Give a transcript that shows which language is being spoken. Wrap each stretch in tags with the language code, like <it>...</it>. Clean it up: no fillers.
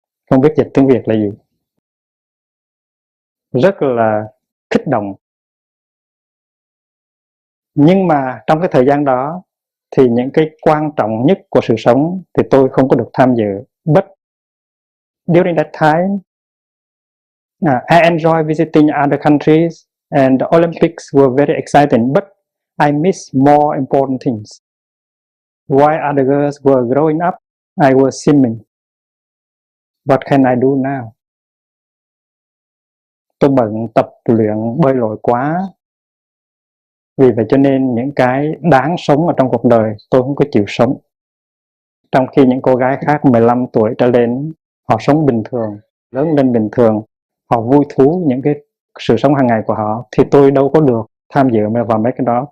<vi>Không biết dịch tiếng Việt là gì. Rất là kích động. Nhưng mà trong cái thời gian đó thì những cái quan trọng nhất của sự sống thì tôi không có được tham dự.</vi> <en>But during that time, I enjoy visiting other countries and the Olympics were very exciting, but I miss more important things. While other girls were growing up, I was swimming. What can I do now?</en> <vi>Tôi bận tập luyện bơi lội quá. Vì vậy cho nên những cái đáng sống ở trong cuộc đời tôi không có chịu sống. Trong khi những cô gái khác 15 tuổi trở lên, họ sống bình thường, lớn lên bình thường, họ vui thú những cái sự sống hàng ngày của họ, thì tôi đâu có được tham dự vào mấy cái đó.</vi>